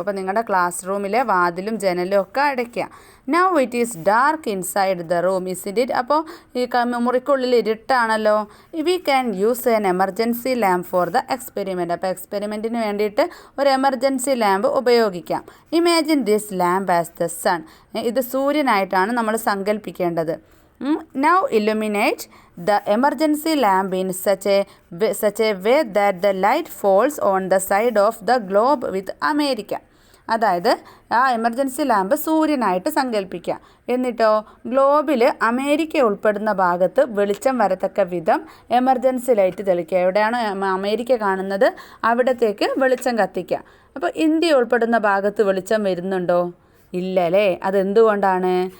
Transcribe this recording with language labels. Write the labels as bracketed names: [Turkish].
[Malayalam] അപ്പോൾ നിങ്ങളുടെ ക്ലാസ് റൂമിലെ വാതിലും ജനലും ഒക്കെ അടയ്ക്കുക. [English] Now it is dark inside the room isn't it. [Malayalam] അപ്പോൾ ഈ മുറിക്കുള്ളിൽ ഇരുട്ടാണല്ലോ. [English] We can use an emergency lamp for the experiment. [Malayalam] അപ്പോൾ എക്സ്പെരിമെൻറ്റിന് വേണ്ടിയിട്ട് ഒരു എമർജൻസി ലാമ്പ് ഉപയോഗിക്കാം. [English] Imagine this lamp as the sun. [Malayalam] ഇത് സൂര്യനായിട്ടാണ് നമ്മൾ സങ്കല്പിക്കേണ്ടത്. [English] Now illuminate the emergency lamp in such a way that the light falls on the side of the globe with America. [Malayalam] അതായത് ആ emergency lamp സൂര്യനായിട്ട് സങ്കല്പിക്കുക. എന്നിട്ടോ ഗ്ലോബിൽ America ഉൾപ്പെടുന്ന ഭാഗത്ത് വെളിച്ചം വരത്തക്ക വിധം എമർജൻസി ലൈറ്റ് തെളിക്കുക. എവിടെയാണോ അമേരിക്ക കാണുന്നത് അവിടത്തേക്ക് വെളിച്ചം കത്തിക്കുക. അപ്പോൾ ഇന്ത്യ ഉൾപ്പെടുന്ന ഭാഗത്ത് വെളിച്ചം വരുന്നുണ്ടോ? ഇല്ലല്ലേ. അതെന്തുകൊണ്ടാണ്?